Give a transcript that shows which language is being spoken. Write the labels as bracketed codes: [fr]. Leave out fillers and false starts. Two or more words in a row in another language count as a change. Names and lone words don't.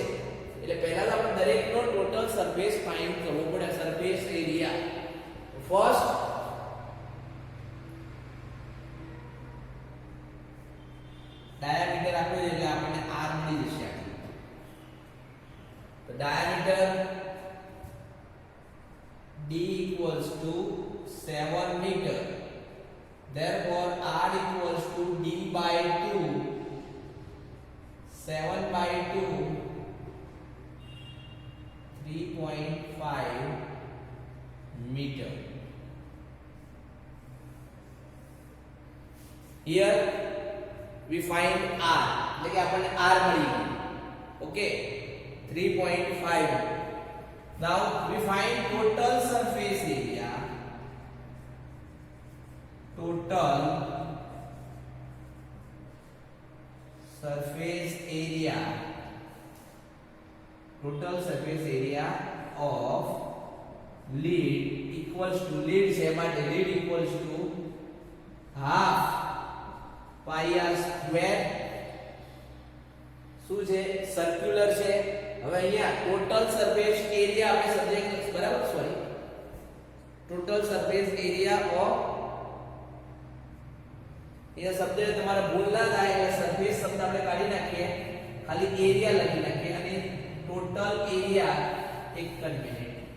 [gu] એટલે પહેલા તો આપણે દરેકનો [en] total surface find [gu] કરવો પડે, [en] surface area. first diameter [gu] આપ્યું એટલે આપણને r મળી જશે. [en] તો ડાયામીટર d equals to 7 meter, therefore r equals to d by 2, 7 by 2, 3.5 meter. Here we find r, [gu] એટલે કે આપણને r મળી ગયું. [en] Okay, 3.5. Now we find total surface area. Total surface area. Total surface area of lead equals to, lead [gu] છે માટે [en] lead equals to half pi r square. [gu] શું છે? સર્ક્યુલર છે. હવે અહીંયા [en] total surface area [gu] આપણે સબ્જેક્ટ, બરાબર, સોરી, [en] total surface area of, [gu] એ શબ્દ તમારે ભૂલ ના થાય એટલે સરફેસ શબ્દ આપણે કાઢી નાખીએ, ખાલી એરિયા લખી નાખીએ અને [en] total area, [gu] એક જ મિનિટ,